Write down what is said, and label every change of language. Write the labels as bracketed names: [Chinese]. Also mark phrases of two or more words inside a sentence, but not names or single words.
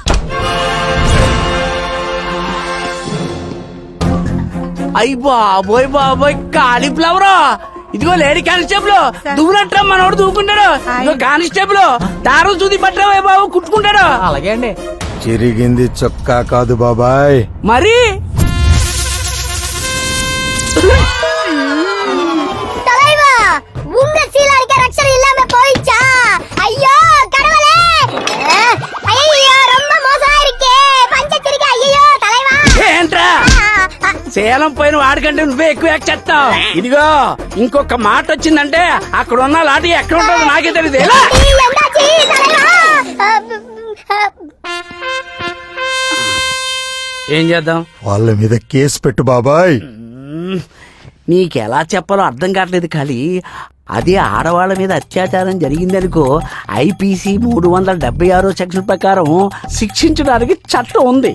[Telugu] అయ్యి బాబోయ్ బాబోయ్, కాలీఫ్లవర్. ఇదిగో [English] lady constable, [Telugu] దువ్వునట్రా మనోడు దూకుంటాడు. ఇదిగో కానిస్టేబుల్, దారం చూది పట్టరా బాబు, కుట్టుకుంటాడు. అలాగే అండి. చిరిగింది చొక్కా కాదు బాబాయ్, మరి [Tamil] ஐயோ கடவுளே, ஐயோ ரொம்ப மோசமா இருக்கே, பஞ்சத்திரிக்கை. ஐயோ தலைவா, [Telugu] ఏంట్రా సేలం పోయిన వాడికంటే నువ్వే ఎక్కువ యాక్ట్ చేస్తావు. ఇదిగో ఇంకొక మాట వచ్చిందంటే అక్కడ ఉన్న లాఠీ ఎక్కడ ఉంటుందో నాకే తెలియదు. [Tamil] ஆச்சி தலைவா [Telugu] ఏం చేద్దాం? వాళ్ళ మీద కేసు పెట్టు బాబాయ్. నీకెలా చెప్పాలో అర్థం కావట్లేదు ఖాళీ. అదే ఆడవాళ్ళ మీద అత్యాచారం జరిగిందనుకో ఐపీసీ 376 సెక్షన్ ప్రకారం శిక్షించడానికి చట్టం ఉంది.